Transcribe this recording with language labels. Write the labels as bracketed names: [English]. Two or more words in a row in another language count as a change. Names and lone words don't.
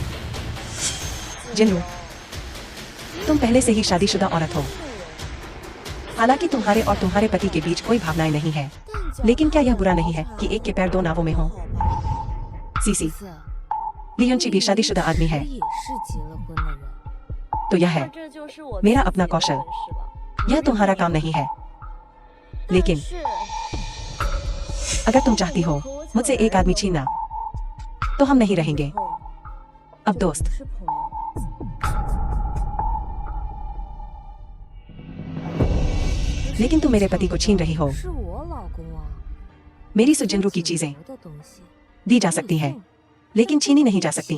[Hindi] जिनरू, तुम पहले से ही शादीशुदा औरत हो। हालांकि तुम्हारे और तुम्हारे पति के बीच कोई भावनाएं नहीं है, लेकिन क्या यह बुरा नहीं है कि एक के पैर 2 नावों में हो? सीसी, [Chinese] 子 [Hindi] लियुंची भी शादीशुदा आदमी है, [Chinese] 也是结了婚的人。 [Hindi] तो यह है [Chinese] 这就是我 [Hindi] मेरा [Chinese] 自己 [Hindi] अपना [Chinese] 的 [Hindi] कौशल। [Chinese] 本事了。 [Hindi] यह तुम्हारा काम नहीं है। लेकिन [Chinese] 是 [Hindi] अगर तुम चाहती हो मुझसे एक आदमी छीनना, तो हम नहीं रहेंगे [Chinese] 后 [Hindi] अब दोस्त। [Chinese] 是朋友。 [Hindi] लेकिन तुम मेरे पति को छीन रही हो। [Chinese] 是我老公啊， [Hindi] मेरी सुजिनरू की चीजें [Chinese] 我的东西 [Hindi] दी जा सकती हैं, लेकिन छीनी नहीं जा सकती।